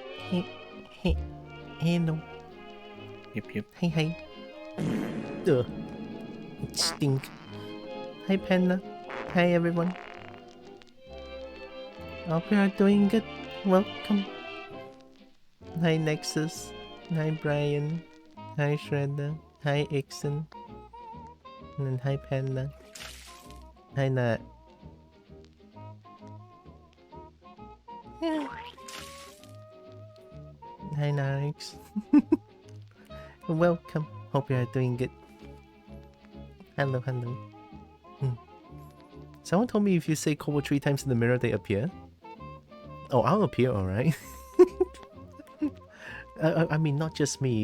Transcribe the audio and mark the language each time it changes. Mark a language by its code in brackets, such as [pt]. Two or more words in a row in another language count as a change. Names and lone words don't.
[en] Hey, hey, hello. Yep. Hi. Ugh, it stink. Hi, Panda. Hi, everyone. Hope you are doing good. Welcome. Hi, Nexus. Hi, Brian. Hi, Shredder. Hi, Ixon. And then hi, Panda. Hi, Nat. Yeah. Hi, Narix. Welcome. Hope you are doing good. Hello. Someone told me if you say Kobo 3 times in the mirror, they appear. Oh, I'll appear, alright. I mean, not just me.